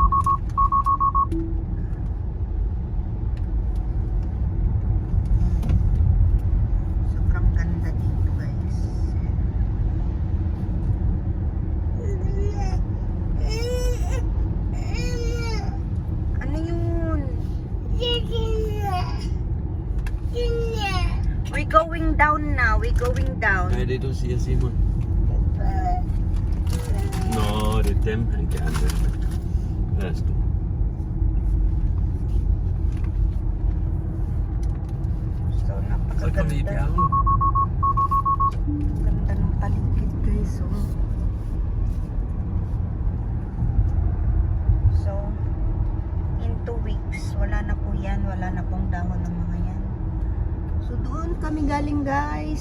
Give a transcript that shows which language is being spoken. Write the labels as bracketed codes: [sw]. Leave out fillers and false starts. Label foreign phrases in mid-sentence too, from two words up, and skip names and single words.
[tl] Sobrang ganda dito guys. Ano yun? [en] We're going down now. We're going down. [da] Nej, det du siger, Simon. Nå, det er dem, han gerne vil. Værsgo. So, Så kom vi i [tl] napakaganda. [da] bjergene. [tl] Ganda ng paligid guys. Oh. [en] So, in 2 weeks, [tl] wala na po yan. Wala na pong dahon ng mga yan. So, doon kami galing guys.